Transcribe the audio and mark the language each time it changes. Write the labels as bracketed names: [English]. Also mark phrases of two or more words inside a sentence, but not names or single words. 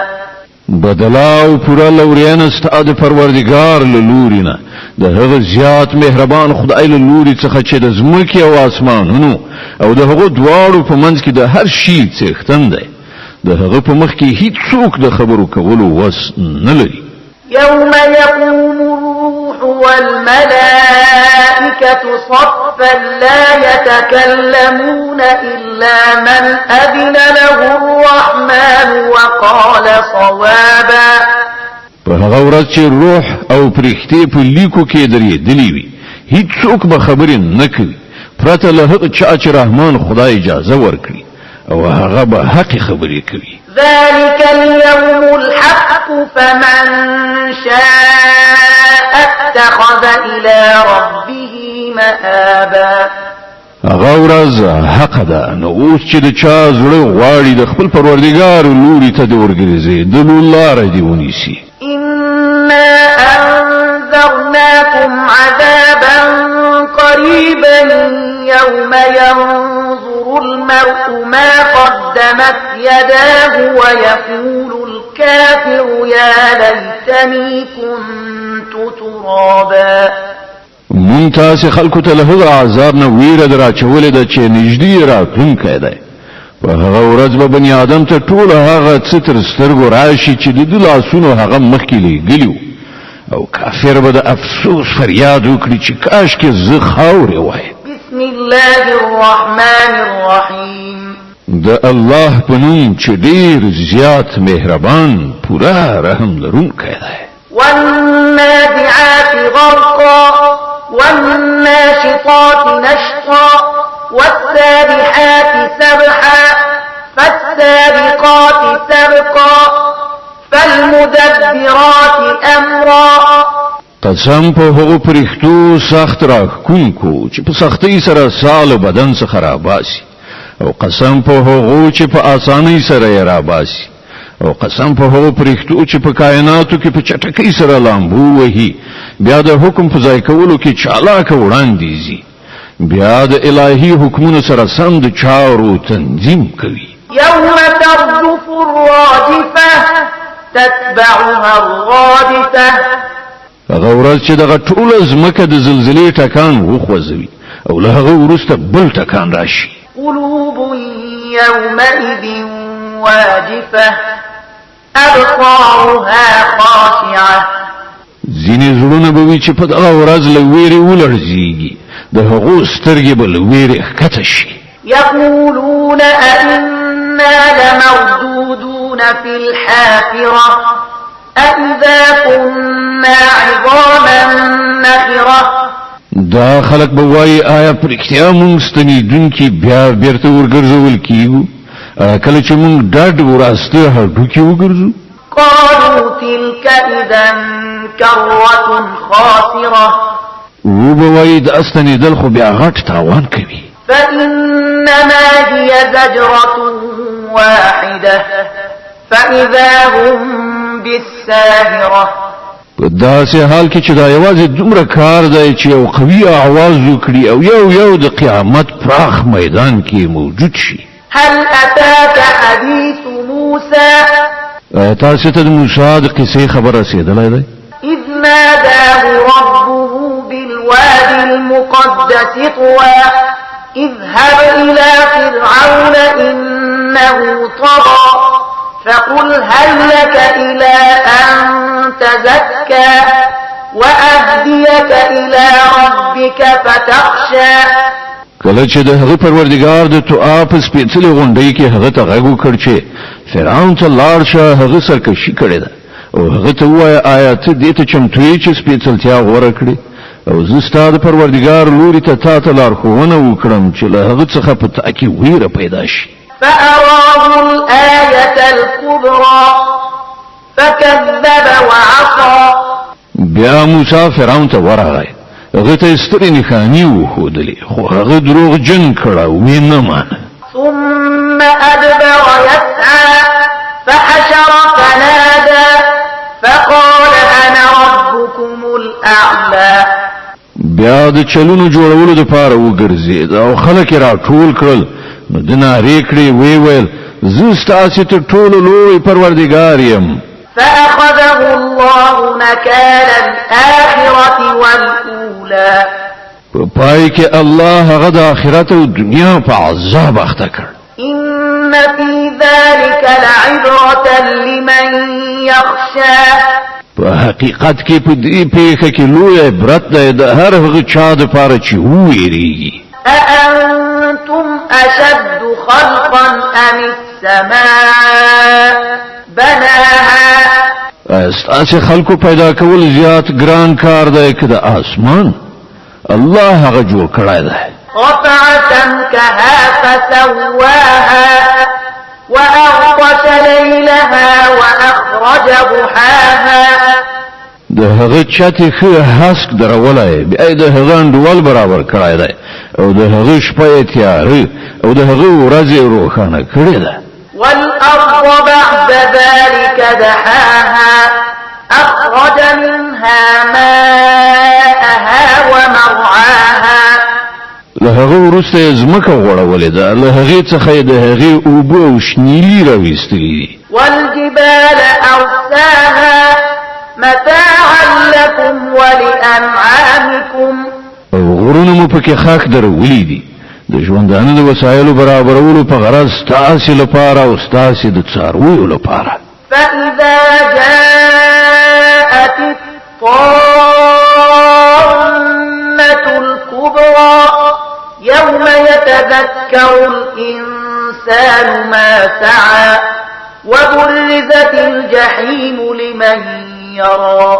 [Pashto] بدلا او پورا لوريان استاد پروردگار لورينا د هغه زیات مهربان خدای لوري څخه چې د زمکه او اسمانونو او د هغه دواړو په منځ کې د هر شي څښتن دی. د هغه په مخ کې هیڅ څوک د خبرو کولو وس نه لري. [Arabic] يوم يقوم الروح والملائكة صفا لا يتكلمون إلا من أذن له الرحمن وقال صوابا. [Pashto] په هغه ورځ چې روح او پرښتې په لیکو کې درېدلې وي هیڅ څوک به خبرې نه کوي پرته له هغه چا چې رحمان خدای اجازه ورکړي او هغه به حق خبرې کوي. [Arabic] ذلك اليوم الحق فمن شاء اتخذ إلى ربه مآبا. [Pashto] هغه ورځ حق ده نو اوس چې د چا زړه غواړي د خپل پروردګار لوري ته د ورګرځي د لاره دی ونیسي. [Arabic] إنا أنذرناكم عذابا قريبا يوم ينظر المرء ما قدمت يداه ويقول الكافر يا ليتني كنت ترابا. [Pashto] مون تاسې خلکو ته له هغه عذاب نه ویره دراچولې ده چې نږدې راتلونکی دی. په هغه ورځ به بني آدم ته ټول هغه څه تر سترګو راشي چې د ده لاسونو هغه مخکې لیږلي او کافر به د افسوس فریاد وکړي چې کاشکې زه خاورې وای. [Arabic] بسم الله الرحمن الرحیم. [Pashto] د الله په نوم چې ډېر زیات مهربان پوره رحم لرونکی دی. [Arabic] والنازعات غرقا والناشطات نشطا والسابحات سبحا فالسابقات سبقا فالمدبرات امرا. [Pashto] قسم په هغو پرښتو سخت راښکونکو چې په سختۍ سره سال بدن څخه راباسي او قسم په هغو چې په آسانۍ سره یې راباسي او قسم په هغو پرښتو چې په کائناتو کې په چټکۍ سره لامبو وهي بیا د حکم په ځای کولو کې چالاکه وړاندې ځي بیا د الهي حکمونو سره سم د چارو تنظیم کوي. [Arabic] يوم ترجف الراجفة تتبعها الرادفة. [Pashto] هغه ورځ چې دغه ټوله ځمکه د زلزلې ټکان وخوځوي او له هغه وروسته بل ټکان راشي. [Arabic] قلوب يومئذ واجفة أبصارها خاشعة. [Pashto] ځینې زړونه به وي چې په دغه ورځ له ویرې ولړزېږي د هغو سترګې به له ویرې ښکته شي. [Arabic] يقولون أئنا لمردودون في الحافرة أئذا كنا عظاما نخرة. [Pashto] دا خلک به وایي آیا په رښتیا موږ ستنېدونکي بیا بیرته ورګرځول کیږو کله چې موږ ډډ وراسته هډوکي وګرځو. [Arabic] قالوا تلك إذا كرة خاسرة. [Pashto] وبوي د استنیدل خو بیا غټ تاوان کوي. [Arabic] فإنما هي زجرة واحدة فإذا هم بالساهرة. [Pashto] په داسې حال کې چې دا یوازې دومره کار دی چې یو قوي आवाज وکړي او یو د قیامت پراخ میدان کې موجود شي. [Arabic] هل أتاك حديث موسى. [Pashto] تاسو ته د موسی د قصې خبر رسیدلې ده؟ [Arabic] إذ ناداه ربه بالوادي المقدس طوى اذهب إلى فرعون إنه طغى فقل هل لك إلى أن تزكى وأهديك إلى ربك فتخشى. [Pashto] کله چې د هغه پروردګار د توآ په سپېڅلې غونډۍ کې هغه ته غږ وکړ چې فرعون ته لاړ شه هغه سرکشي کړې ده او هغه ته ووایه آیا ته دې ته چمتو یې چې سپېڅلتیا غوره کړې او زه ستا د پروردګار لوري ته تا ته لارښوونه وکړم چې له هغه څخه په تا کې ویره پیدا شي. [Arabic] فأراه الآية الكبرى فكذب وعصى [Pashto] بیا موسی فرعون ته ورغی هغه ته سترې نښانې وښودلې خو هغه دروغجن کړه ویې نه مانه [Arabic] ثم أدبر يسعى فحشر فنادى فقال أنا ربكم الأعلى [Pashto] بیا د چلونو جوړولو دپاره وګرځېد او خلک یې راټول کړل نو د نارې کړې ویې ویل زه ستاسې تر ټولو لوی پروردګار یم [Arabic] فأخذه الله نكال الآخرة والأولى [Pashto] په پای کې الله هغه د آخرت او دنیا په عذاب اخته کړ [Arabic] إن في ذلك لعبرة لمن يخشى [Pashto] په حقیقت کې په دې پیښه کې لوی عبرت دی د هر هغه چا دپاره چې وویریږي [Arabic] أأنتم أشد خلقا أم السماء بناها [Pashto] ستاسې خلکو پیدا کول زیات ګران کار دی که د آسمان الله هغه جوړ کړی دی [Arabic] رفع سمكها فسواها وأغطش ليلها وأخرج ضحاها [Pashto] د هغه چتې ښه هسک درولی بیا یې د هغه انډول برابر کړی دی او د هغه شپه یې تیاره او د هغه ورځ یې روښانه کړې ده [Arabic] والأرض بعد ذلك دحاها أخرج منها ماءها ومرعاها [Pashto] له هغه وروسته یې ځمکه غوړولې ده له هغې څخه یې د هغې اوبه او شنیلي راویستلي دي [Arabic] والجبال أرساها متاعا لكم ولأنعامكم [Pashto] او غرونه مو پکې خاک درولي دي د ژوندانه د وسایلو برابرولو په غرض ستاسې لپاره او ستاسې د څارویو لپاره [Arabic] فإذا جاءت الطامة الكبرى يوم يتذكر الإنسان ما سعى وبرزت الجحيم لمن يرى